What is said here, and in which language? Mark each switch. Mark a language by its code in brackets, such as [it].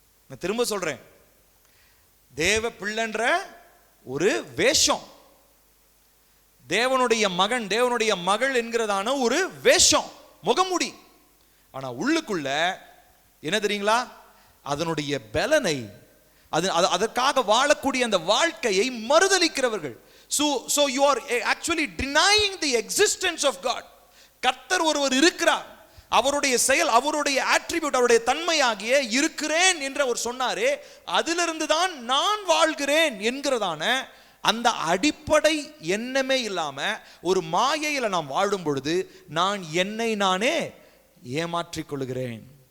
[ta] நான் திரும்ப சொல்றேன், தேவ பிள்ளைன்ற ஒரு வேஷம், தேவனுடைய மகன் தேவனுடைய மகள் என்கிறதான ஒரு வேஷம், முகமுடி. ஆனா உள்ளுக்குள்ள என்ன தெரியுங்களா? அதனுடைய பலனை, அதற்காக வாழக்கூடிய அந்த வாழ்க்கையை மறுதலிக்கிறவர்கள். [en] So you are actually denying the existence of God. [ta] கர்த்தர் ஒருவர் இருக்கிறார், அவருடைய செயல், அவருடைய ஆட்ரிபியூட், அவருடைய தன்மையாகிய இருக்கிறேன் என்று அவர் சொன்னாரே, அதிலிருந்து தான் நான் வாழ்கிறேன் என்கிறதான அந்த அடிப்படை எண்ணமே இல்லாம ஒரு மாயையில நாம் வாழும் பொழுது நான் என்னை நானே ஏமாற்றிக் கொள்கிறேன்.